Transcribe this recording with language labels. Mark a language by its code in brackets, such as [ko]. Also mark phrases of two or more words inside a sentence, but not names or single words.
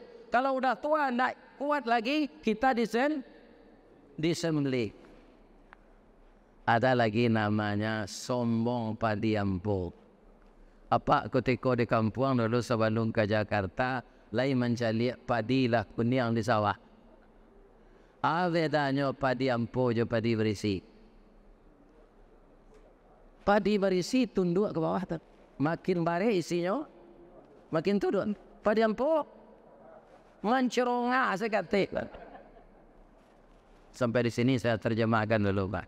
[id] Kalau udah tua nak kuat lagi kita disembelih. Ada lagi namanya sombong padiampo. Apa ketika di kampung dulu sebelum ke Jakarta, lain mencari padi lah kuniang di sawah. Bedanya padi ampo je padi berisi. Padi berisi tunduk ke bawah. Makin bare isinya, makin tunduk. Padi ampo mencerongah sekali. Sampai di sini saya terjemahkan dulu Pak.